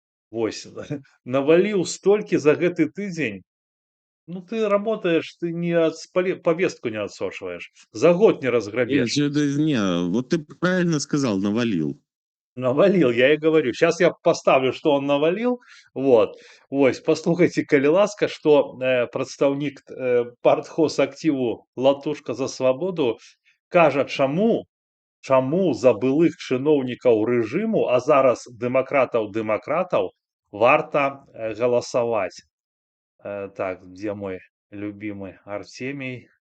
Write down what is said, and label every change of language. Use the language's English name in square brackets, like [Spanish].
[Belarusian] Вось, наваліў столькі за гэты тыдзень. [Russian] Ну, ты работаешь, ты не повестку не отсошиваешь. За год не разграбешь. Не, вот ты правильно сказал, навалил. Навалил, я и говорю. Сейчас я поставлю, что он навалил. Вот. [Belarusian] Ось, послухайте, калі ласка, что прадстаўнік партхозактиву Латушка за свободу кажа, чаму за былых чыноўнікаў рэжыму, а зараз дэмакратаў варта галасаваць. [Russian] Так, где мой любимый Артемий?